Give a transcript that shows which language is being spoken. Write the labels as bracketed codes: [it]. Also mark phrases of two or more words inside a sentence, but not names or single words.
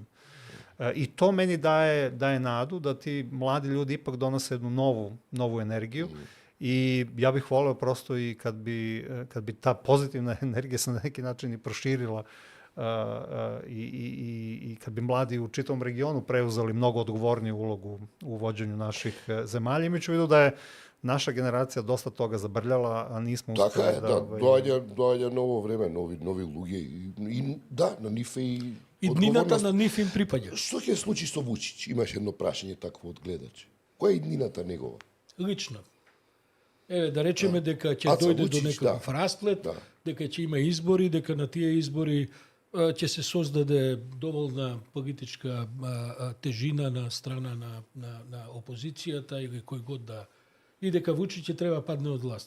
[sr] I to meni daje nadu da ti mladi ljudi ipak donose jednu novu energiju i ja bih voleo prosto i kad bi ta pozitivna energija se na neki način i proširila i kad bi mladi u čitavom regionu preuzeli mnogo odgovorniju ulogu u vođenju naših zemalja, imajući u vidu da je naša generacija dosta toga zabrljala, a nismo uspeli da... [mk] Доаѓа ново време, нови луѓе и да, на нив е и иднината на нив им припаѓа. Што ќе случи со Вучич? Имаш едно прашање такво од гледач. Која е иднината негова? Лично. Еве, да речеме дека ќе дојде до некој расплет, дека ќе има избори, дека на тие избори ќе се создаде доволна политичка тежина на страна на опозицијата или кој год да, и дека Вучич ќе треба падне од власт.